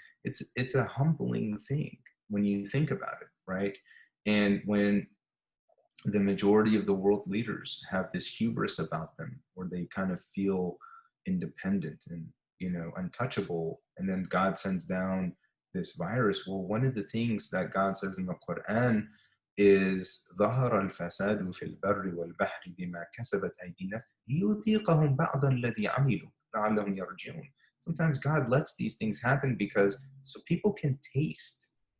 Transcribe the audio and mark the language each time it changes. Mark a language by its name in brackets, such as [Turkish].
[English] It's a humbling thing when you think about it, right? And when the majority of the world leaders have this hubris about them, where they kind of feel independent and, untouchable, and then God sends down this virus. Well, one of the things that God says in the Quran is [Arabic] ظهر الفساد في البر والبحر بما كسبت أيدي الناس ليذيقهم بعض الذي عملوا لعلهم يرجعون. [English] Sometimes God lets these things happen because so people can taste.